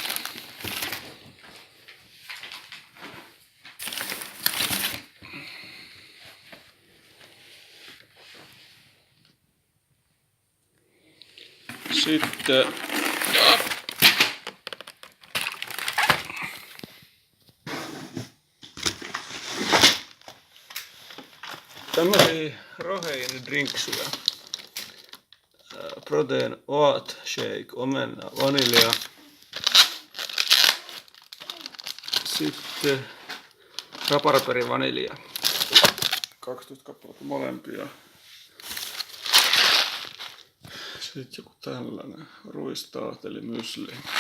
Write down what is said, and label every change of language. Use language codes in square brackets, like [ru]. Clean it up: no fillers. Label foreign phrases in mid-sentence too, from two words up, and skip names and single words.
[fi] Sitten tämmöisiä roheiinidrinksuja. [en] Protein oat shake, [fi] omena, vanilja. Sitten raparperi vanilja. 12 kappaletta molempia. Sitten joku tällainen ruistaat eli mysli.